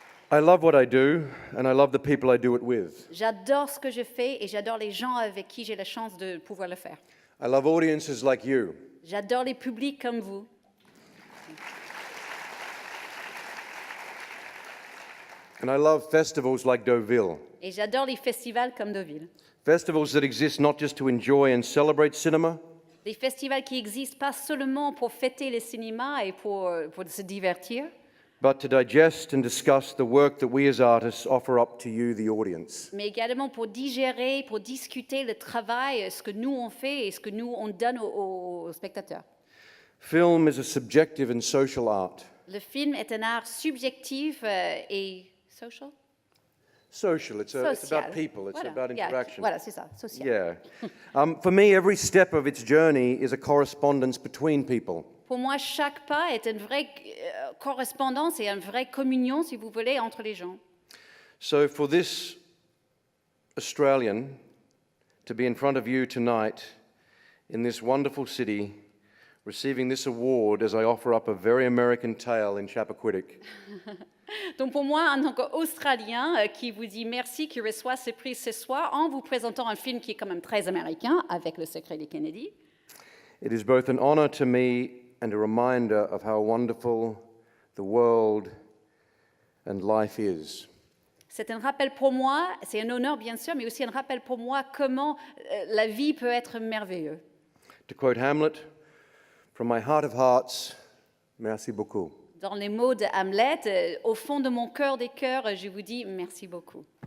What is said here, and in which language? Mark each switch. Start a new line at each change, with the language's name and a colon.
English: I love what I do, and I love the people I do it with.
French: J'adore ce que je fais et j'adore les gens avec qui j'ai la chance de pouvoir le faire.
English: I love audiences like you.
French: J'adore les publics comme vous.
English: And I love festivals like Deauville.
French: Et j'adore les festivals comme Deauville.
English: Festivals that exist not just to enjoy and celebrate cinema,
French: Des festivals qui existent pas seulement pour fêter le cinéma et pour se divertir,
English: but to digest and discuss the work that we as artists offer up to you, the audience.
French: mais également pour digérer, pour discuter le travail, ce que nous on fait et ce que nous on donne aux spectateurs.
English: Film is a subjective and social art.
French: Le film est un art subjectif et social.
English: Social, it's about
French: Social.
English: people, it's
French: Voilà.
English: about Yeah, interaction.
French: Voilà, c'est ça, social.
English: Yeah. For me, every step of its journey is a correspondence between people.
French: Pour moi, chaque pas est une vraie correspondance et une vraie communion, si vous voulez, entre les gens.
English: So for this Australian to be in front of you tonight in this wonderful city, receiving this award as I offer up a very American tale in Chappaquiddick,
French: Donc pour moi, en tant qu'Australien qui vous dit merci, qui reçoit ce prix ce soir, en vous présentant un film qui est quand même très américain, avec Le Secret des Kennedy,
English: it is both an honor to me and a reminder of how wonderful the world and life is.
French: c'est un rappel pour moi, c'est un honneur bien sûr, mais aussi un rappel pour moi comment la vie peut être merveilleuse.
English: To quote Hamlet, from my heart of hearts,
French: merci beaucoup. Dans les mots de Hamlet, au fond de mon cœur des cœurs, je vous dis merci beaucoup.